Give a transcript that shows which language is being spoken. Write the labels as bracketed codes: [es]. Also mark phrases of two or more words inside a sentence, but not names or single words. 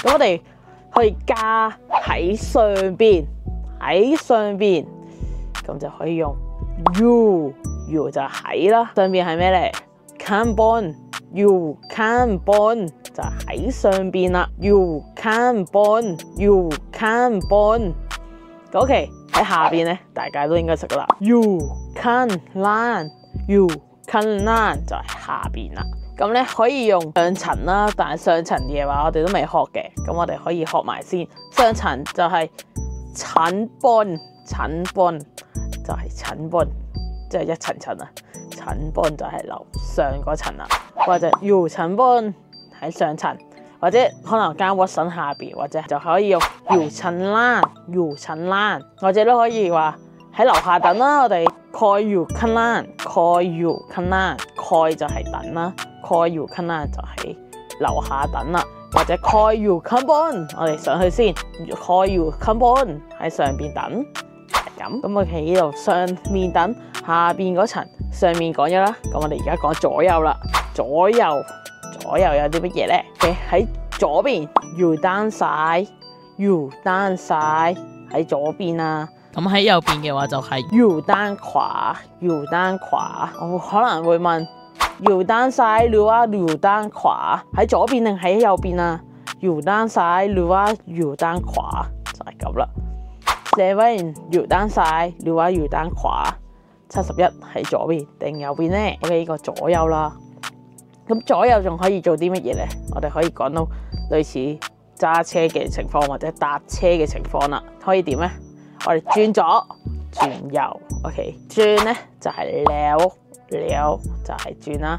[yue] 咁我哋可以加喺上邊。咁就可以用 you 就係喺啦，上邊係咩咧 ？ [th] ข้างบน [yue] 就喺上邊啦 ，you can bon。OK， 喺下邊咧，大家都應該識噶啦。 [en] You can learn，you can learn [yue] 就係下邊啦。咁咧可以用上層啦，但係上層嘅話我哋都未學嘅，咁我哋可以學埋先。上層就係 [th] ชั้นบน， ชั้นบน [yue] 就係 [th] ชั้นบน， [yue] 即係一層層啊。 [th] ชั้นบน [yue] 就係樓上嗰層啦，或者 [th] อยู่ชั้นบน [yue] 喺上層，或者可能間屈臣下邊，或者就可以用 [th] อยู่ชั้นล่าง， อยู่ชั้นล่าง， [yue] 或者都可以話喺樓下等啦。 [th] 我哋คอยอยู่ข้างล่าง，คอยอยู่ข้างล่าง，คอย [yue] 就係等啦。 [th] คอยอยู่ข้างล่าง [yue] 就喺樓下等啦， [th] 或者คอยอยู่ข้างบน， [yue] 我哋上去先， [th] คอยอยู่ข้างบน [yue] 喺上邊等，係咁。咁我喺呢度上面等，下邊嗰層上面講咗啦，咁我哋而家講左右啦。左右有啲乜嘢咧？喺左邊 [th] อยู่ด้านซ้าย， อยู่ด้านซ้าย [yue] 喺左邊啊。咁喺右邊嘅話就係 [th] อยู่ด้านขวา，อยู่ด้านขวา。 [yue] 我可能會問 [th] อยู่ด้านซ้ายหรือว่าอยู่ด้านขวา？ [yue] 喺左邊定喺右邊啊？ [th] อยู่ด้านซ้ายหรือว่าอยู่ด้านขวา？ [yue] 就係咁啦。7 [th] อยู่ด้านซ้ายหรือว่าอยู่ด้านขวา？ [yue] 71 喺左邊定右邊咧 ？OK， 呢個左右啦。咁左右仲可以做啲乜嘢咧？我哋可以講到類似揸車嘅情況或者搭車嘅情況啦。可以點咧？我哋轉左轉右 ，OK， 轉咧就係撩就係轉啦。